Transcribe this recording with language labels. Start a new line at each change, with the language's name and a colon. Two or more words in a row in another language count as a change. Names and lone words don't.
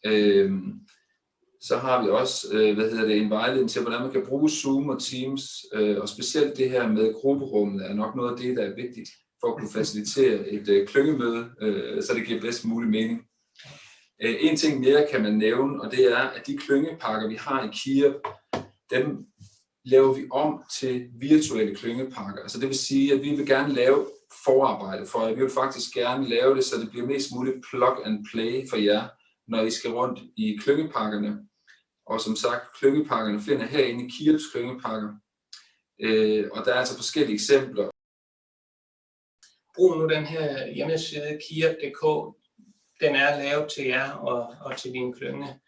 Danish: Så har vi også en vejledning til, hvordan man kan bruge Zoom og Teams, og specielt det her med grupperummet er nok noget af det, der er vigtigt for at kunne facilitere et klyngemøde, så det giver bedst mulig mening. En ting mere kan man nævne, og det er, at de klyngepakker, vi har i KIRP, dem laver vi om til virtuelle klyngepakker. Altså det vil sige, at vi vil gerne lave forarbejde for jer. Vi vil faktisk gerne lave det, så det bliver mest muligt
English: plug and play
Danish: for jer, når I skal rundt i klyngepakkerne. Og som sagt, klyngepakkerne finder herinde i KIRPs klyngepakker. Og der er altså forskellige eksempler. Brug nu den her hjemmeside kirp.dk. Den er lavet til jer og til din klynge.